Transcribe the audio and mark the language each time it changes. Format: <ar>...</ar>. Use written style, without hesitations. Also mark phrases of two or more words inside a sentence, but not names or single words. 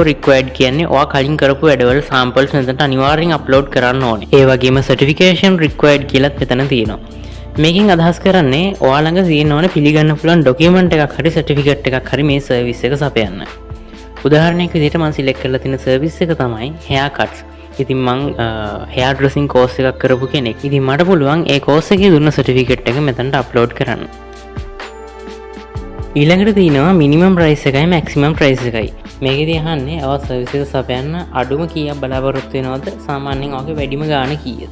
<si>required කියන්නේ ඔයා කලින් කරපු වැඩවල samples මෙතනට අනිවාර්යෙන් upload කරන්න ඕනේ. ඒ වගේම</si> <en>certification required</en> <si>කියලාත් මෙතන තියෙනවා. මේකෙන් අදහස් කරන්නේ ඔයා ළඟ තියෙන ඕනේ පිළිගන්න පුළුවන් document එකක් හරි certificate එකක් හරි මේ service එක සපයන්න. උදාහරණයක් විදිහට මම select කරලා තියෙන service එක තමයි</si> <en>hair cuts.</en> <si>ඉතින් මං</si> <en>hair dressing course</en> <si>එකක් කරපු කෙනෙක්. ඉතින් මට පුළුවන් ඒ course එකේ දුන්න certificate එක මෙතනට upload කරන්න. ඊළඟට තියෙනවා</si> <en>minimum price</en> <si>එකයි</si> <en>maximum price</en> <si>එකයි. මේකෙදි අහන්නේ ඔයා සර්විස් එක සපයන්න අඩුම කීයක් බලාපොරොත්තු වෙනවද? සාමාන්‍යයෙන් ඔයාගේ වැඩිම ගාණ කීයද?</si>